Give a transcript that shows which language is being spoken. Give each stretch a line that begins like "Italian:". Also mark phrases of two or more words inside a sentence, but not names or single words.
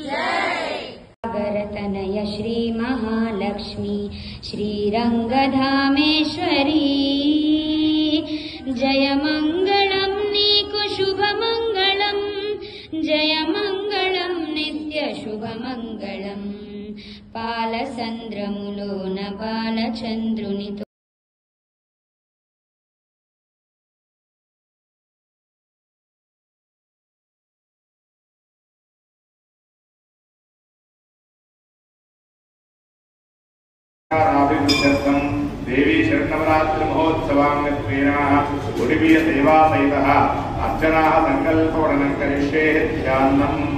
Telugu: సాగరతనయ శ్రీ మహాలక్ష్మి శ్రీరంగధామేశ్వరీ జయ మంగళం నీకు శుభమంగళం, జయ మంగళం నిత్య శుభమంగళం. పాలసంద్రములోన బాలచంద్రునితో
Sanskrit: देवी शरणवरात्रि महोत्सवांगत्वेनाः उडुपिय सेवा सहितः अर्चनाः संकल्पवर्णनं करिष्ये ध्यानम्